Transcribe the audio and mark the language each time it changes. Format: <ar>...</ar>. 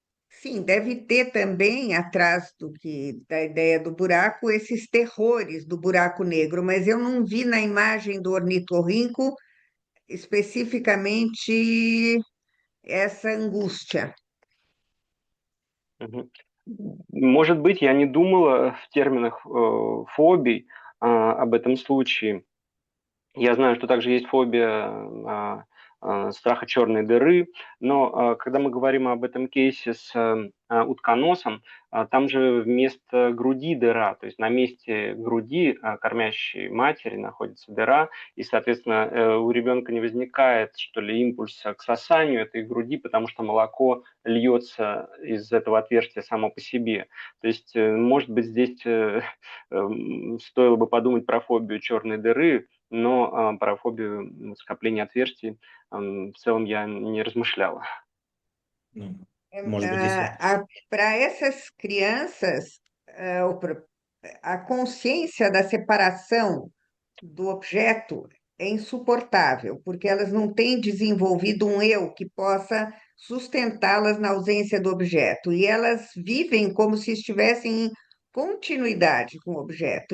<pt>Sim, deve ter também atrás da ideia do buraco esses terrores do buraco negro, mas eu não vi na imagem do ornitorrinco especificamente essa angústia. Мгм.</pt> <ru>Может быть, я не думала в терминах фобий об этом случае. Я знаю, что также есть фобия страха черной дыры, но когда мы говорим об этом кейсе с утконосом, там же вместо груди дыра, то есть на месте груди кормящей матери находится дыра, и, соответственно, у ребенка не возникает, что ли, импульса к сосанию этой груди, потому что молоко льется из этого отверстия само по себе. То есть, может быть, здесь стоило бы подумать про фобию черной дыры, но про фобию скопления отверстий в целом я не размышляла. Ну, может быть, если...</ru> <pt>Para essas crianças, a consciência da separação do objeto é insuportável, porque elas não têm desenvolvido um eu que possa sustentá-las na ausência do objeto, e elas vivem como se estivessem em continuidade com o objeto.</pt>